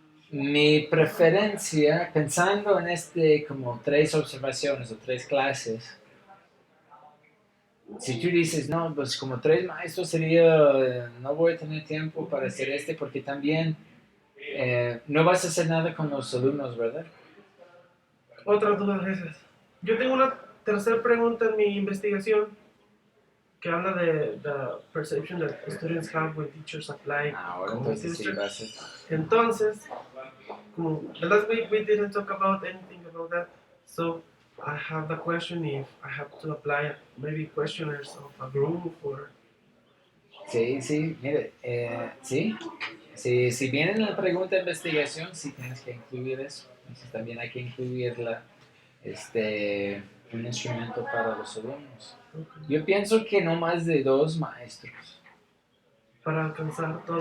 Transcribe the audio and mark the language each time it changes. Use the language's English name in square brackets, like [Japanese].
[Spanish] mi preferencia, pensando en como 3 observaciones o 3 clases, si tú dices, no, pues como 3 maestros sería, no voy a tener tiempo para hacer porque también no vas a hacer nada con los alumnos, ¿verdad? Otras dudas esas. Yo tengo una tercera pregunta en mi investigación que habla de [English] the perception that students have when teachers apply [Spanish] Ahora [English] cognitive [Spanish] entonces sí va a ser. Entonces, como [English] the last week we didn't talk about anything about that, so I have the question if I have to apply maybe questionnaires of a group or... [Spanish] Sí, mire, sí. Si viene la pregunta de investigación, sí tienes que incluir eso. Entonces también hay que incluir un instrumento para los alumnos. Yo pienso que no más de 2 maestros. Para alcanzar todo.